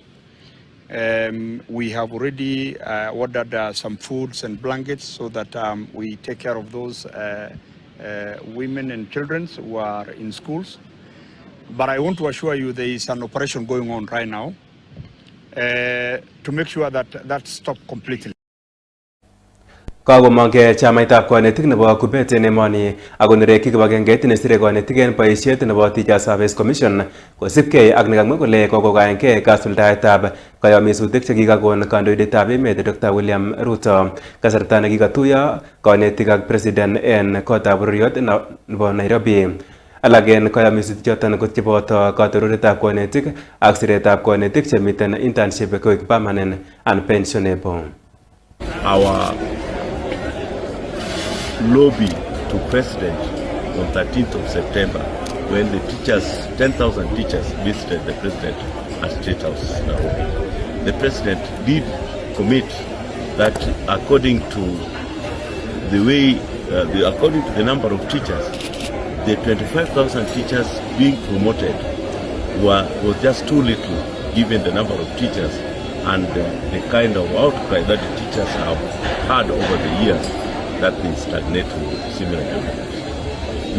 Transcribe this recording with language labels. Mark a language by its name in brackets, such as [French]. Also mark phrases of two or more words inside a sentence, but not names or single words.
[English] We have already ordered some foods and blankets so that we take care of those women and children who are in schools. But I want to assure you there is an operation going on right now to make sure that that stops completely. [Kalenjin] Kagomange chamaitab konetik nebo Kubet en emoni ako nereki kibagengeit nesire konetik en boisiet nebo Teacher Service Commission kosipkei ak nekamwa kole kokokaengei kasuldaetab kayomisutik chekikakon kandoindetab emet Dr. William Ruto kasarta nekikatuiyo konetik ak president en kotab bororiot nebo Nairobi. Alak en kayomisutik choton ko cheboto katororetab konetik ak siretab konetik chemiten internship koik [English] permanent and pensionable. Our lobby to President on 13th of September when the teachers, 10,000 teachers visited the President at State House Nairobi. The President did commit that according to the way, according to the number of teachers, the 25,000 teachers being promoted was just too little given the number of teachers and the kind of outcry that the teachers have had over the years that been stagnating similar developments.